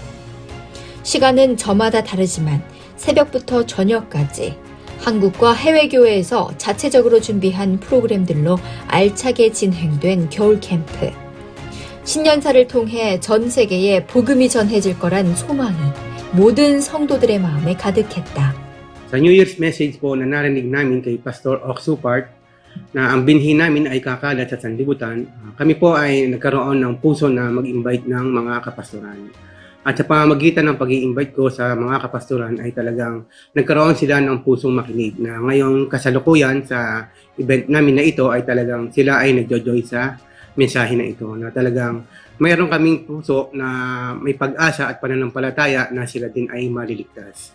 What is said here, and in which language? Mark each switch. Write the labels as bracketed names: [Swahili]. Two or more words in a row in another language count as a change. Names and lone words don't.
[Korean] 시간은 저마다 다르지만 새벽부터 저녁까지 한국과 해외 교회에서 자체적으로 준비한 프로그램들로 알차게 진행된 겨울 캠프. 신년사를 통해 전 세계에 복음이 전해질 거란 소망이 모든 성도들의 마음에 가득했다. [Filipino] Sa [English] New Year's message [Filipino] po na narinig namin kay Pastor Oxupart na ang binhi namin ay kakalat sa sanlibutan, kami po ay nagkaroon ng puso na mag-invite ng mga kapastoran. At sa pamamagitan ng pag-i-invite ko sa mga kapastoran ay talagang nagkaroon sila ng pusong makinig na ngayong kasalukuyan sa event namin na ito ay talagang sila ay nagjo-joy sa mensahe na ito, na talagang mayroon kaming puso na may pag-asa at pananampalataya na sila din ay maliligtas.